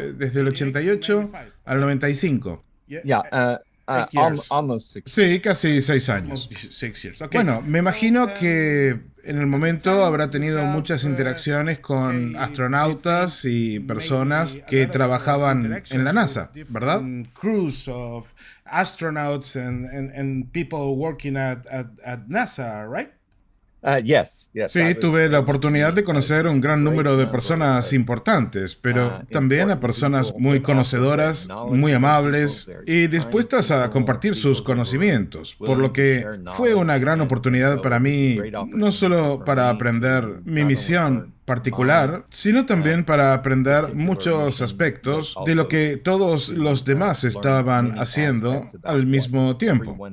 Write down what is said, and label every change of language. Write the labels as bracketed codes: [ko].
[es] Desde el 88 al 95. [en] Yeah, almost 6. [es] Sí, casi 6 años. Bueno, me imagino que en el momento habrá tenido muchas interacciones con astronautas y personas que trabajaban en la NASA, ¿verdad? [en] Crews of astronauts and people working at NASA, right? Yes. [es] Sí, tuve la oportunidad de conocer un gran número de personas importantes, pero también a personas muy conocedoras, muy amables y dispuestas a compartir sus conocimientos, por lo que fue una gran oportunidad para mí, no solo para aprender mi misión particular, sino también para aprender muchos aspectos de lo que todos los demás estaban haciendo al mismo tiempo.